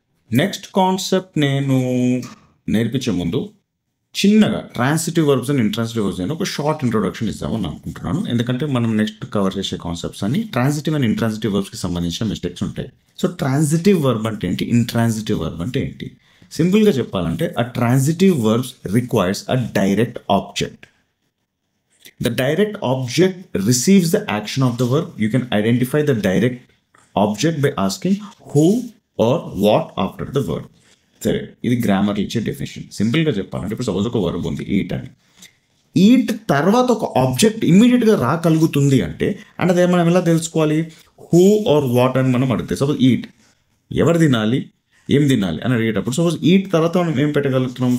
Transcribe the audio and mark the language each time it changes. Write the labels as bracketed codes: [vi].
[te] Next concept నేను నేర్పించే ముందు చిన్నగా transitive verbs and intransitive verbs అని ఒక షార్ట్ ఇంట్రొడక్షన్ ఇద్దామని అనుకుంటున్నాను. ఎందుకంటే మనం నెక్స్ట్ కవర్ చేసే కాన్సెప్ట్స్ అన్ని ట్రాన్సిటివ్ అండ్ ఇంట్రాన్సిటివ్ వర్బ్స్కి సంబంధించిన మిస్టేక్స్ ఉంటాయి. సో ట్రాన్సిటివ్ వర్బ్ అంటే ఏంటి, ఇంట్రాన్సిటివ్ వర్బ్ అంటే ఏంటి? సింపుల్గా చెప్పాలంటే [en] A transitive verbs requires a direct object. The direct object receives the action of the verb. You can identify the direct object by asking who or what after the verb. [te] సరే, ఇది grammar ఇచ్చే definition. సింపుల్గా చెప్పాలంటే ఇప్పుడు suppose ఒక verb ఉంది eat అని. Eat తర్వాత ఒక ఆబ్జెక్ట్ ఇమ్మీడియట్గా రాగలుగుతుంది అంటే అదే మనం ఎలా తెలుసుకోవాలి? హూ ఆర్ వాట్ అని మనం అడిగితే, సపోజ్ ఈట్ ఎవరు తినాలి, ఏం తినాలి అని అడిగేటప్పుడు సపోజ్ ఈట్ తర్వాత మనం ఏం పెట్టగలుగుతున్నాం?